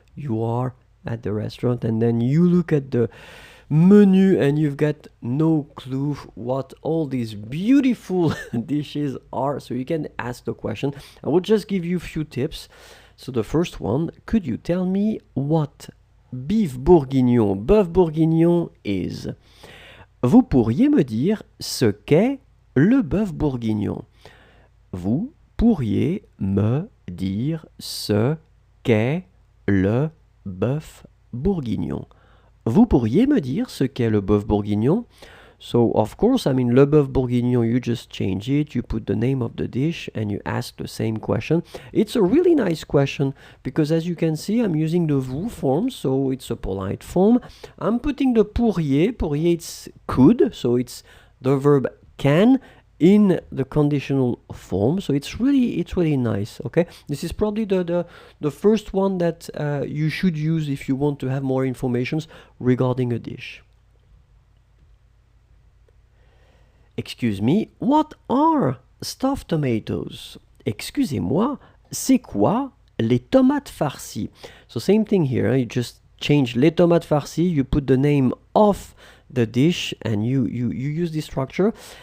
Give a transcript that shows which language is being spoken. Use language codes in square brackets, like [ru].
[en] You are at the restaurant and then you look at the menu and you've got no clue what all these beautiful dishes are. So you can ask the question. I will just give you a few tips. So the first one, could you tell me what bœuf bourguignon is? [fr] Vous pourriez me dire ce qu'est le bœuf bourguignon. Vous pourriez me dire ce qu'est le bœuf bourguignon. Vous pourriez me dire ce qu'est le bœuf bourguignon? [en] So, of course, I mean, le bœuf bourguignon, you just change it, you put the name of the dish, and you ask the same question. It's a really nice question, because as you can see, I'm using the vous form, so it's a polite form. I'm putting the pourriez, it's could, so it's the verb can in the conditional form, so it's really nice, okay? This is probably the first one that you should use if you want to have more information regarding a dish. Excuse me, what are stuffed tomatoes? [fr] Excusez-moi, c'est quoi les tomates farcies? [en] So same thing here, you just change les tomates farcies, you put the name of the dish and you use this structure.